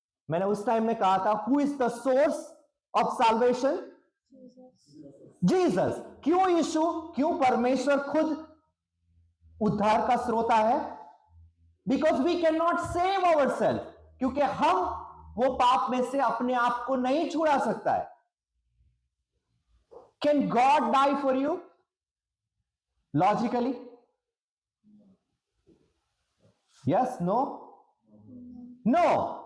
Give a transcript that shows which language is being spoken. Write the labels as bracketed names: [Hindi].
[Hindi] मैंने उस टाइम में कहा था [English] who is the source of salvation? [Hindi] Jesus. क्यों यीशु? क्यों परमेश्वर खुद उद्धार का स्रोता है? [English] Because we cannot save ourselves. [Hindi] क्योंकि हम वो पाप में से अपने आप को नहीं छुड़ा सकता है. [English] Can God die for you? Logically? Yes? No? No.